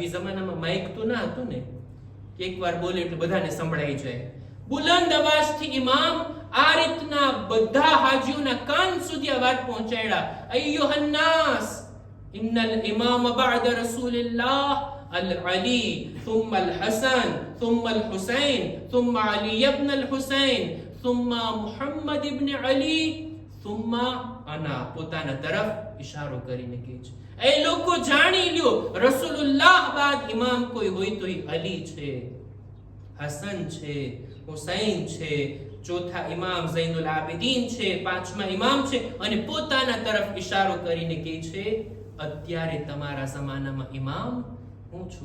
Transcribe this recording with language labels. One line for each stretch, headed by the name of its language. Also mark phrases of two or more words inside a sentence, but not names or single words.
Gujarati: એ જમાનામાં માઇક તો ના હતું ને, એકવાર બોલે એટલે બધાને સંભળાઈ જાય. બુલંદ અવાજથી ઇમામ આ રીતના બધા હાજીઓના કાન સુધી આ વાત પહોંચાડ્યા.
Arabic: أيها الناس، إن الإمام بعد رسول الله العلي ثم الحسن ثم الحسين ثم علي ibn al-Husayn ثم محمد ibn Ali ثم انا.
Gujarati: પોતાના તરફ ઈશારો કરીને કહે છે, એ લોકો જાણી લ્યો, રસૂલુલ્લાહ બાદ ઇમામ કોઈ હોય તો એ અલી છે, હસન છે, હુસૈન છે, ચોથા ઇમામ ઝૈનુલ આબિદીન છે, પાંચમા ઇમામ છે અને પોતાના તરફ ઈશારો કરીને કહે છે, અત્યારે તમારા જમાનામાં ઇમામ હું છું.